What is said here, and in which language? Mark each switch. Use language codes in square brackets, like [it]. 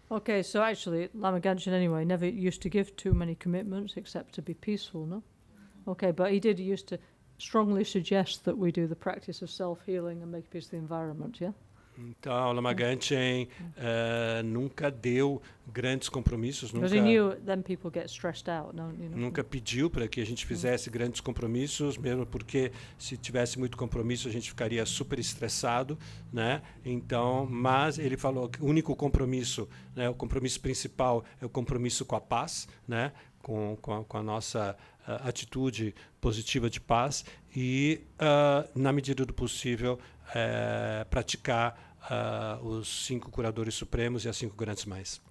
[en] Okay, so actually, Lama Ganchen anyway never used to give too many commitments except to be peaceful, no? Okay, but he did used to strongly suggest that we do the practice of self-healing and make peace of the environment, yeah? [pt] Então, Lama Ganchen nunca deu grandes compromissos, [en] Because he knew then people get stressed out, don't you know? [pt] Nunca pediu para que a gente fizesse grandes compromissos, mesmo porque se tivesse muito compromisso a gente ficaria super estressado, né? Então, mas ele falou que o único compromisso, né, o compromisso principal é o compromisso com a paz, né? Com a nossa atitude positiva de paz e, na medida do possível, praticar os 5 curadores supremos e as 5 grandes mães.